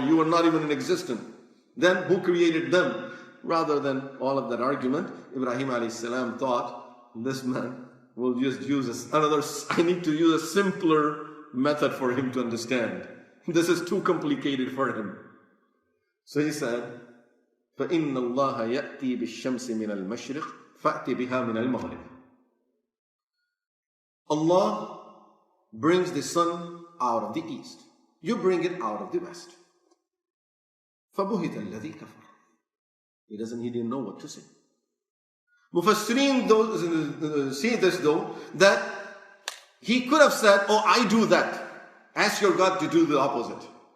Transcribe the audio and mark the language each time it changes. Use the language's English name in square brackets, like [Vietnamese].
[English] You were not even in existence. Then who created them? Rather than all of that argument, Ibrahim A.S. thought, this man will just use I need to use a simpler method for him to understand. This is too complicated for him. So he said, [Arabic] فَإِنَّ اللَّهَ يَأْتِي بِالشَّمْسِ مِنَ الْمَشْرِقِ فَأْتِ بِهَا مِنَ الْمَغْرِبِ. [English] Allah brings the sun out of the east. You bring it out of the west. [Arabic] فَبُهِتَ الَّذِي كَفَرَ. [English] He didn't know what to say. Mufassirin see this though, that he could have said, oh, I do that. Ask your God to do the opposite.